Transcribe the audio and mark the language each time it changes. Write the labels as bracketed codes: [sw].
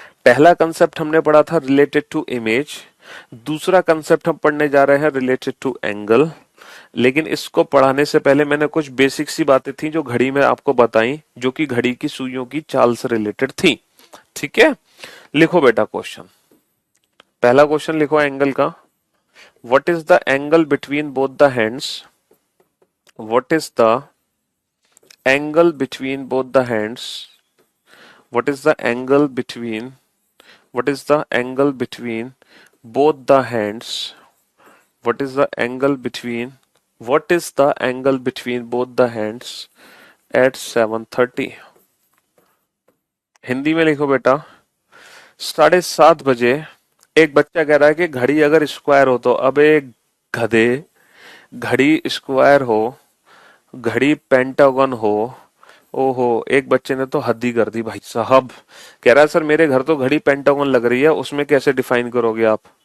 [hi] पहला कंसेप्ट हमने पढ़ा था रिलेटेड टू इमेज, दूसरा कंसेप्ट हम पढ़ने जा रहे हैं रिलेटेड टू एंगल। लेकिन इसको पढ़ाने से पहले मैंने कुछ बेसिक सी बातें थी जो घड़ी में आपको बताई, जो कि घड़ी की सुइयों की चाल से रिलेटेड थी। ठीक है, लिखो बेटा क्वेश्चन। पहला क्वेश्चन लिखो एंगल का। [en] What is the angle between both the hands? What is the angle between both the hands? What is the angle between What is the angle between both the hands? What is the angle between What is the angle between both the hands at 7:30? [hi] Hindi में लिखो बेटा। 7:30 बजे एक बच्चा कह रहा है कि घड़ी अगर स्क्वायर हो तो, अबे गधे, घड़ी स्क्वायर हो, घड़ी पेंटागन हो। ओहो, एक बच्चे ने तो हद ही कर दी भाई साहब। कह रहा है सर मेरे घर तो घड़ी पेंटागन लग रही है, उसमें कैसे डिफाइन करोगे आप?